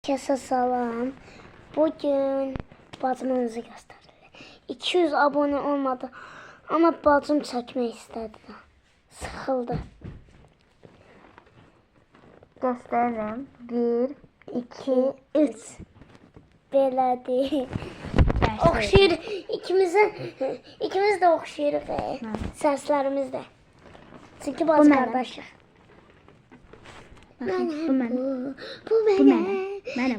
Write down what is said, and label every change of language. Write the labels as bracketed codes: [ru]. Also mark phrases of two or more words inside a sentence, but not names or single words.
[tr] Herkese salam. Bugün bacımınızı gösterdim. 200 abone olmadı ama bacım çekmek istedi. Sıkıldı. Gösteririm. 1, 2, 3. [az] Belədir. Oxşayır. İkimiz de oxşayırıq. Səslərimiz də. Çünki bacı qardaşıq. Bu mənim. Bu Bu mənim. mənim.